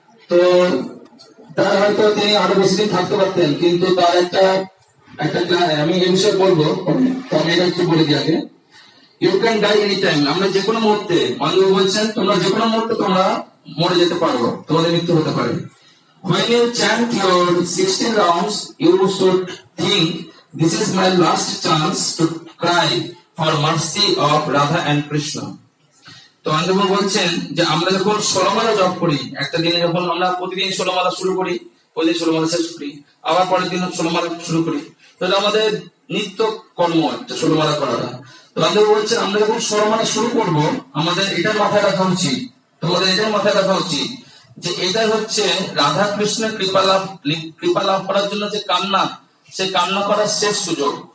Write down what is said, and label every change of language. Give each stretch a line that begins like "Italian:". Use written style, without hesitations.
Bangla: তো তার হয়তো তিনি আরো বেশি দিন থাকতে পারতেন, কিন্তু তার একটা আমি এই বিষয়ে বলবো, আমি এটা একটু বলে দিই আগে।
English: you can die any time,
Bangla: আমরা যে কোনো মুহূর্তে, অন্ধবাবু বলছেন তোমরা যে কোনো মুহূর্তে তোমরা মরে যেতে পারো, তোমাদের মৃত্যু হতে পারে।
English: When you chant your 16 rounds, you should think, this is my last chance to cry for mercy of Radha and Krishna.
Bangla: তো অন্ধবাবু বলছেন যে আমরা যখন 16 মালা জপ করি, একটা দিনে যখন আমরা প্রতিদিন 16 মালা শুরু করি, প্রতিদিন 16 মালা শেষ করি, আবার পরের দিন 16 মালা শুরু করি, তাহলে আমাদের নিত্য কর্ম একটা 16 মালা করাটা। তো অন্ধবাবু বলছেন আমরা যখন 16 মালা শুরু করব, আমাদের এটা মাথায় রাখা উচিত, তোমাদের এটা মাথায় রাখা উচিত যে এটাই হচ্ছে রাধা কৃষ্ণের কৃপা লাভ করার জন্য যে কামনা, সেই কামনা করার শেষ সুযোগ।